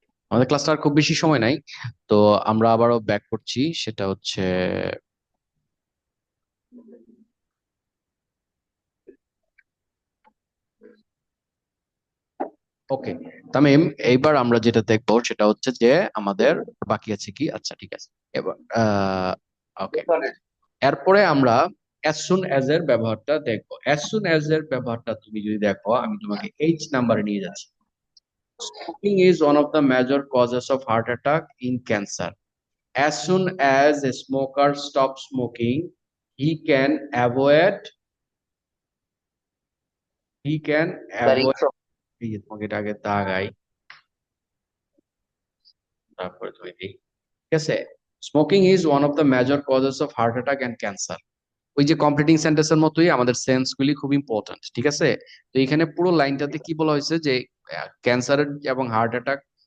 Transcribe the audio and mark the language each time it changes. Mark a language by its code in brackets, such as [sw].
[bn] আমাদের ক্লাসটা আর খুব বেশি সময় নাই, তো আমরা আবারও ব্যাক করছি, সেটা হচ্ছে ওকে তামিম, এইবার আমরা যেটা দেখবো সেটা হচ্ছে যে আমাদের বাকি আছে কি, আচ্ছা ঠিক আছে, এবার ওকে, এরপরে আমরা as soon as এর ব্যবহারটা দেখবো। as soon as এর ব্যবহারটা তুমি যদি দেখো, আমি তোমাকে এইচ নাম্বারে নিয়ে যাচ্ছি। [en] Smoking is one of the major causes of heart attack in cancer. As soon as a smoker stops smoking, he can avoid he can [bn] sir [en] avoid ইনসো। [bn] এই যে তোমাকে এটা আগে দাগাই, তারপরে তুমি দিই, ঠিক আছে। [en] Smoking is one of the major causes of heart attack and cancer. [bn] ওই যে কমপ্লিটিং সেন্টেন্সের মতোই আমাদের সেন্স গুলি খুব ইম্পর্টেন্ট, ঠিক আছে। তো এখানে পুরো লাইনটাতে কি বলা হয়েছে যে ক্যান্সার এবং হার্ট অ্যাটাক